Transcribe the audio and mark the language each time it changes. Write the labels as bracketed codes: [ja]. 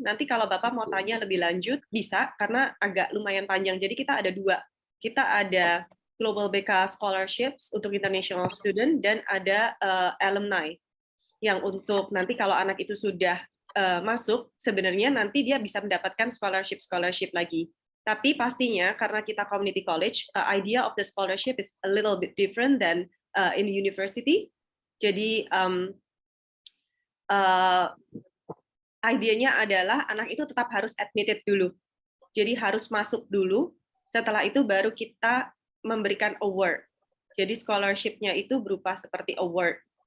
[id] Nanti kalau Bapak mau tanya lebih lanjut bisa, karena agak lumayan panjang. Jadi kita ada dua. Kita ada Global BK Scholarships untuk international student dan ada alumni yang untuk nanti kalau anak itu sudah masuk, sebenarnya nanti dia bisa mendapatkan scholarship lagi. Tapi pastinya karena kita [en] community college, idea of the scholarship is a little bit different than in the university. [id] Jadi idenya adalah anak itu tetap harus admitted dulu. Jadi harus masuk dulu. Setelah itu baru kita memberikan award. Jadi scholarship-nya itu berupa seperti award.